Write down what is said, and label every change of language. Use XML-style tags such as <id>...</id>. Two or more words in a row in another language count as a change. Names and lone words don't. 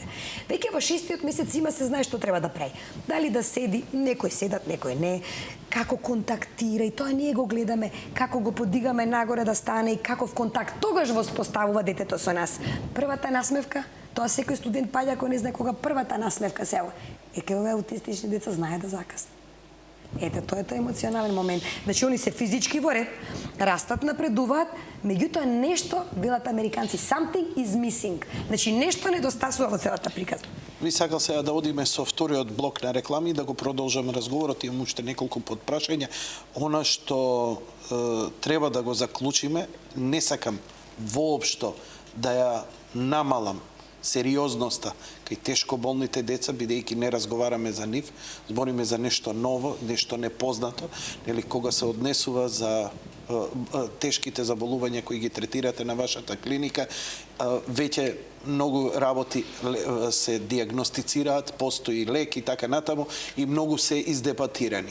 <mk>Веќе во 6-тиот месец има се знае што треба да прави. Дали да седи, некој седат, некој не, како контактира и тоа ние го гледаме, како го подигаме нагоре да стане и каков контакт тогаш воспоставува детето со нас. Првата насмевка, тоа секој студент паѓа ако не знае кога првата насмевка се ова. Кај овие аутистични деца знае да закасне. Ете, тоа е тој емоционален момент. Значи, они се физички во ред, растат, напредуваат, меѓутоа нешто, велат американци,</mk> <en>something is missing.</en> <mk>Значи, нешто недостасува во целата приказна. Ви сакал сега да одиме со вториот блок на реклами, да го продолжаме разговорот, имам уште неколку подпрашања. Она што треба да го заклучиме, не сакам воопшто да ја намалам сериозноста кај тешко болните деца, бидејќи не разговараме за нив, збориме за нешто ново, нешто непознато, нели кога се однесува за тешките заболувања кои ги третирате на вашата клиника, веќе многу работи се диагностицираат, постои лек и така натаму и многу се издебатирани.</mk>